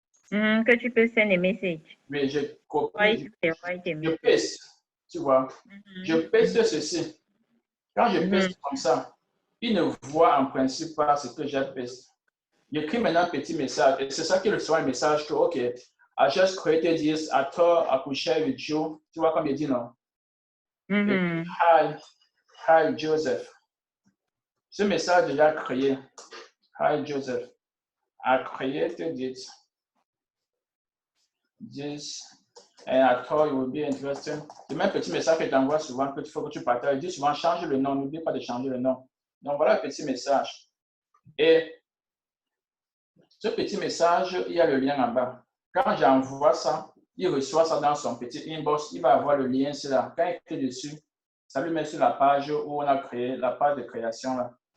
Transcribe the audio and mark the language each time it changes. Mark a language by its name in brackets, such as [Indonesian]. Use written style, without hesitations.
[French] Que tu peux send des messages. Mais je copie, je messages. paste. Tu vois. Je paste ceci. Quand je paste comme ça, il ne voit en principe pas ce que j'ai pasté. J'écris maintenant un petit message. Et c'est ça qui reçoit un message que, OK, [English] I just created this. I thought I could share with you. [French] Tu vois comme il dit, non? [English] Hi, Joseph. [French] Ce message déjà créé. [English] Hi, Joseph. I created it. This. And I thought it would be interesting. [French] Le même petit message que tu envoies souvent, que tu faut que tu partages. Il dit souvent, change le nom. N'oublie pas de changer le nom. Donc, voilà le petit message. Et ce petit message, il y a le lien en bas. Quand j'envoie ça, il reçoit ça dans son petit inbox. Il va avoir le lien, c'est là. Quand il clique dessus, ça lui met sur la page où on a créé, la page de création là.